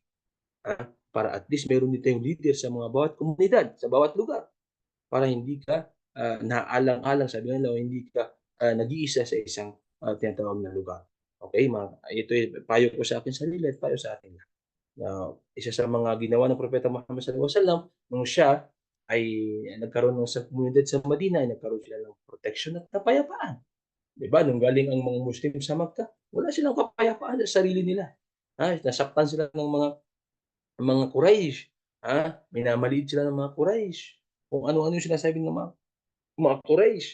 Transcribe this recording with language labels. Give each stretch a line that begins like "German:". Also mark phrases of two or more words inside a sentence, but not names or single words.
Filipino: Para at least meron din tayong leader sa mga bawat komunidad, sa bawat lugar. Para hindi ka naalang-alang, sabi nila, hindi ka nag-iisa sa isang tinatawag na lugar. Okay, ito payo ko sa akin sarili at payo sa atin lahat. Isa sa mga ginawa ng Propeta Muhammad
Arabic: صلى الله عليه وسلم
Filipino: nung siya ay nagkaroon ng sa komunidad sa Madina, ay nagkaroon sila ng protection at kapayapaan. Diba? Nung galing ang mga Muslim sa Makkah, wala silang kapayapaan sa sarili nila. Nasaktan sila ng mga Quraysh. Minamaliit sila ng mga Quraysh. Kung ano-ano yung sinasabi ng mga Quraysh.